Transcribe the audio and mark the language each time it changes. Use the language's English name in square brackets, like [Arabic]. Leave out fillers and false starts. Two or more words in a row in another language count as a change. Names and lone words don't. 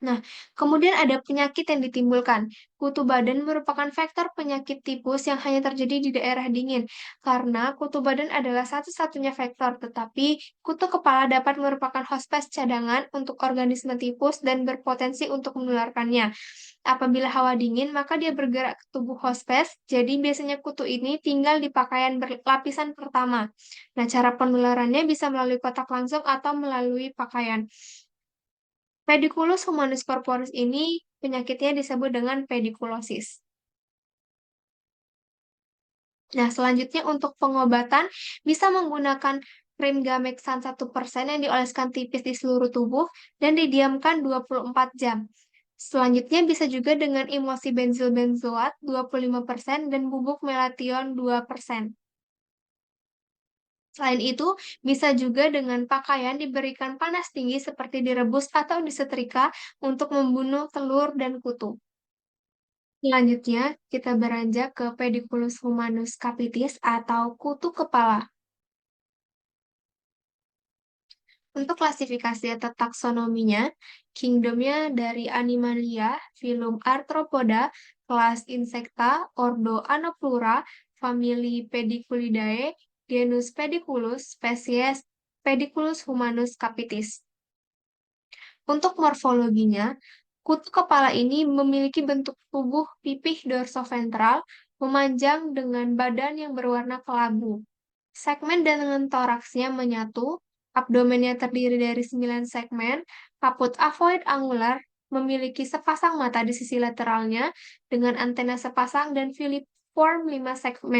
[Indonesian] Nah, kemudian ada penyakit yang ditimbulkan. Kutu badan merupakan faktor penyakit tipus yang hanya terjadi di daerah dingin, karena kutu badan adalah satu-satunya faktor, tetapi kutu kepala dapat merupakan hospes cadangan untuk organisme tipus dan berpotensi untuk menularkannya. Apabila hawa dingin, maka dia bergerak ke tubuh hospes, jadi biasanya kutu ini tinggal di pakaian berlapisan pertama. Nah, cara penularannya bisa melalui kontak langsung atau melalui pakaian. Pediculus humanus corporis ini penyakitnya disebut dengan pedikulosis. Nah, selanjutnya untuk pengobatan bisa menggunakan krim Gamexan 1% yang dioleskan tipis di seluruh tubuh dan didiamkan 24 jam. Selanjutnya bisa juga dengan emulsi benzil benzoat 25% dan bubuk melation 2%. Selain itu, bisa juga dengan pakaian diberikan panas tinggi seperti direbus atau disetrika untuk membunuh telur dan kutu. Selanjutnya, kita beranjak ke Pediculus humanus capitis atau kutu kepala. Untuk klasifikasi atau taksonominya, kingdomnya dari Animalia, filum Arthropoda, kelas Insecta, ordo Anoplura, famili Pediculidae, genus Pediculus, spesies Pediculus humanus capitis. Untuk morfologinya, kutu kepala ini memiliki bentuk tubuh pipih dorsoventral, memanjang dengan badan yang berwarna kelabu. Segmen dengan toraksnya menyatu, abdomennya terdiri dari 9 segmen, kaput avoid angular, memiliki sepasang mata di sisi lateralnya, dengan antena sepasang dan filiform 5 segmen.